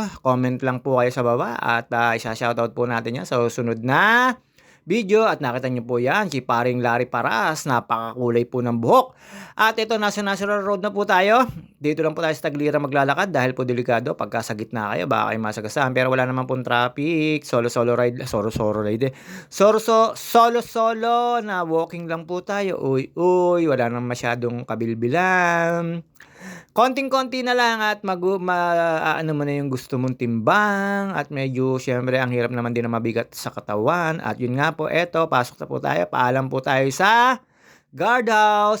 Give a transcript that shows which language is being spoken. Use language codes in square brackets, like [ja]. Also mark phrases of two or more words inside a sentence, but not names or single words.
[tl] Comment lang po kayo sa baba. At isa-shoutout po natin yan sa susunod na video. At nakita nyo po yan, si Paring Larry Paras. Napakakulay po ng buhok. At ito, nasa National Road na po tayo. Dito lang po tayo sa Taglira maglalakad dahil po delikado. Pagka sa gitna kayo, baka kayo masagasaan. Pero wala naman pong traffic. Solo-solo ride. Solo-solo ride. Solo-solo na walking lang po tayo. Uy. Wala nang masyadong kabilbilan. Konting-konti na lang at ano mo na yung gusto mong timbang at medyo syempre ang hirap naman din na mabigat sa katawan. At yun nga po, eto, pasok na po tayo. Paalam po tayo sa guardhouse.